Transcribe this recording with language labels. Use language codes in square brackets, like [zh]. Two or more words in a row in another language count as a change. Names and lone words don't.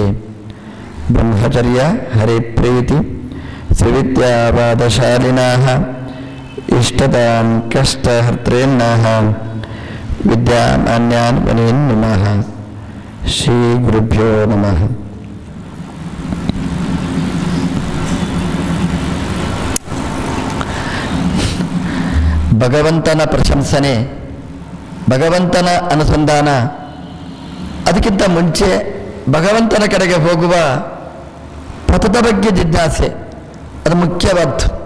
[sa] ब्रह्मचर्य हरिप्रीति सुविद्यावादशालिनाः इष्टदां कष्टहर्तॄन्नः विद्यामान्यान् मुनीन् नुमः। श्रीगुरुभ्यो नमः। [kn] ಭಗವಂತನ ಪ್ರಶಂಸನೆ, ಭಗವಂತನ ಅನುಸಂಧಾನ, ಅದಕ್ಕಿಂತ ಮುಂಚೆ ಭಗವಂತನ ಕಡೆಗೆ ಹೋಗುವ ಪಥದ ಬಗ್ಗೆ ಜಿಜ್ಞಾಸೆ, ಅದು ಮುಖ್ಯವಾದ್ದು.